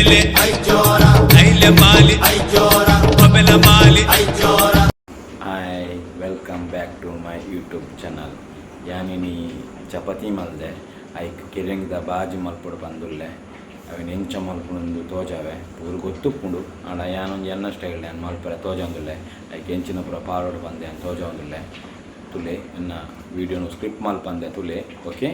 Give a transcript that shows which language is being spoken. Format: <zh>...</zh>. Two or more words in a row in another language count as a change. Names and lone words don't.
<en>Aile Aile Mali Pamela Mali Hi, welcome back to my YouTube channel.</en> <tcy>ಯಾನಿನಿ ಚಪಾತಿ ಮಲ್ದೆ ಐಕ್ ಕಿರಂಗಿದ ಬಾಜಿ ಮಲ್ಪುಡು ಬಂದುಲ್ಲೆ ಅವು ನೆಂಚ ಮಲ್ಪುಂಡು ತೋಜಾವೆ ಪೂರು ಗೊತ್ತುಪ್ಪುಂಡು ಆಂಡ ಯಾನೊಂದು ಎನ್ನ ಸ್ಟೈಲ್ ನಾನು ಮಲ್ಪರೆ ತೋಜೊಂದುಲ್ಲೆ ಐಕ್ ಎಂಚಿನ ಪೂರ ಪಾರೋಡು ಬಂದೆ ಅಂತ ತೋಜೊಂದುಲ್ಲೆ ತುಲೆ ಎನ್ನ ವೀಡಿಯೋನು ಸ್ಕ್ರಿಪ್ಟ್ ಮಲ್ಪಂದೆ ತುಲೆ ಓಕೆ.</tcy>